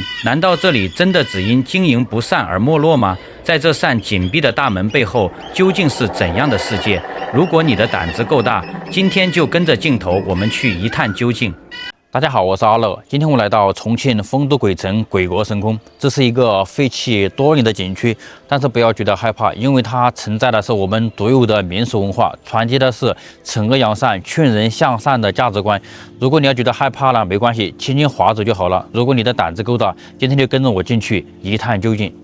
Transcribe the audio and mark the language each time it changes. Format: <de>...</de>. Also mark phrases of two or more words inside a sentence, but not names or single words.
<zh>難道這裡真的只因經營不善而沒落嗎？在這扇緊閉的大門背後，究竟是怎樣的世界？如果你的膽子夠大，今天就跟着鏡頭，我們去一探究竟。大家好，我是阿樂。今天我來到重慶酆都鬼城鬼國神宮，这是一个废棄多年的景区，但是不要觉得害怕，因为它承载的是我们独有的民俗文化，传递的是惩恶扬善、劝人向善的价值观。如果你要觉得害怕了，没关系，轻轻划走就好了。如果你的胆子够大，今天就跟着我进去一探究竟。</zh>